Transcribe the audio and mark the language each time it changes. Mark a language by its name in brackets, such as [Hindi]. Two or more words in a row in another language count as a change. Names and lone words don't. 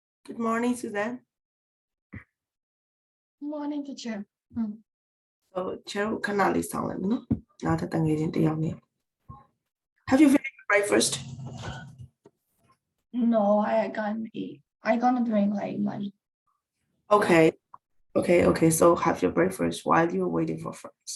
[English] Good morning, Suzanne. Morning, teacher. [Burmese] Chair ခဏလေးဆောင်လိုက်မယ်နော်။နောက်ထပ်တငယ်ချင်းတစ်ယောက်နဲ့ [English] Have you finished your breakfast? No, I gonna drink like lunch. Okay. So have your breakfast while you're waiting for friends.